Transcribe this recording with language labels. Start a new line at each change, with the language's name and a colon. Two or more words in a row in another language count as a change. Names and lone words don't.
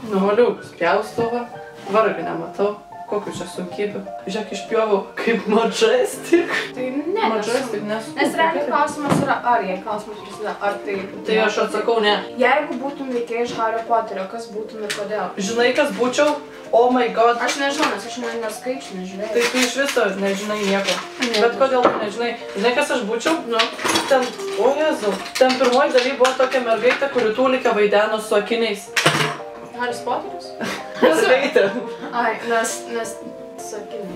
Lithuanian: Nu, moliūgus pjaustau, vargai nematau. Kokių čia sunkybių. Žiūrėk, išpjovau kaip Majestic. Tai ne, Majestic nesu. Nes realiai klausimas yra ar, jei klausimas prasideda ar tai... Tai aš atsakau ne. Jeigu būtum veikėjai iš Hario Poterio, kas būtum ir kodėl? Žinai, kas būčiau?
English: Oh my god.
Lithuanian: Aš nežinau, nes aš neskaičiu, nežiūrėjau. Tai tu iš viso nežinai nieko. Bet kodėl tu nežinai? Žinai, kas aš būčiau? Nu. Ten, o Jezu. Ten pirmoji daly buvo tokia mergaitė, kuri tūlikę vaideno su akiniais. Haris Poteris? Mergaitė. Ai, nes su akiniais.